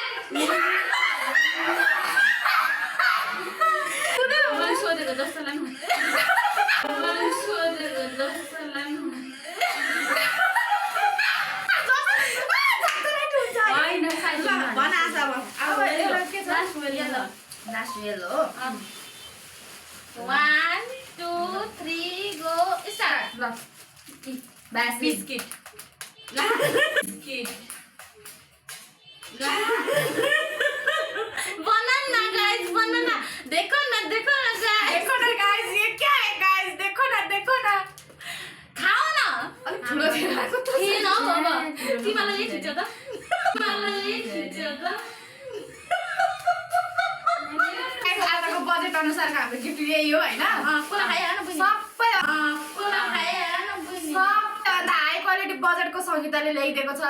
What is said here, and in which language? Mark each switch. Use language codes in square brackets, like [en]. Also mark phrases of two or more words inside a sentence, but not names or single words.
[ne] मलाई सोधेको जस्तो लाग्नु मलाई सोधेको जस्तो लाग्नु होइन साइज भन आज अब [en] last yellow 1 2 3 go start [ne] ल बिस्किट [hi] बनान ना गाइस बनान ना देखो ना गाइस देखो ना गाइस ये क्या है गाइस देखो ना खाओ ना [ne] अलिक ठुलो देखाएको त ए न बाबा तिमीलाई खिच्यो त मलाई खिच्यो त आजको बजेट अनुसारको हाम्रो गिफ्ट यही हो होइन कोला खाइहाल न बुझ्नु सबै कोला खाइहाल न बुझ्नु सबभन्दा [en] high quality [ne] बजेटको सङ्गीताले ल्याइदिएको छ